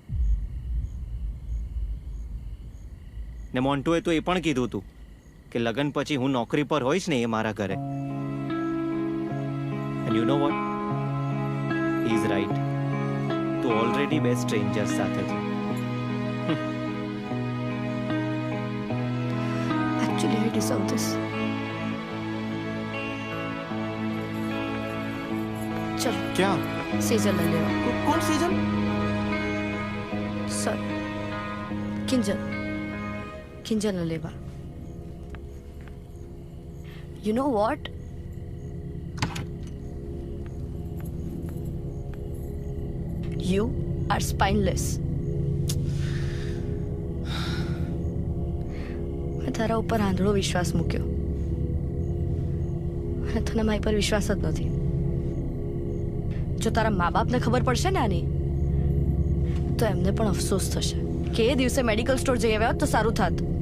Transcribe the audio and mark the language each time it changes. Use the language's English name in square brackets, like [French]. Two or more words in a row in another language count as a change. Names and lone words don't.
[Gujarati] ને મોન્ટુએ તો એ પણ કીધું હતું કે લગ્ન પછી હું નોકરી પર હોઈશ ને એ મારા ઘરે. [English] And you know what, he is right. [Gujarati] તું ઓલરેડી બે સ્ટ્રેન્જર્સ સાથે છે. [English] Actually, I deserve this. [Gujarati] चल ક્યાં? સેજલ લે લેવા. કોણ સેજલ? સર કિંજલ, કિંજલ લે લેવા. [English] You know what? You are spineless. [Gujarati] મેં તારા ઉપર આંધળો વિશ્વાસ મૂક્યો અને તને મારી પર વિશ્વાસ જ નથી. જો તારા મા બાપને ખબર પડશે ને આની, તો એમને પણ અફસોસ થશે કે એ દિવસે મેડિકલ સ્ટોર જઈ આવ્યા હોત તો સારું થાત.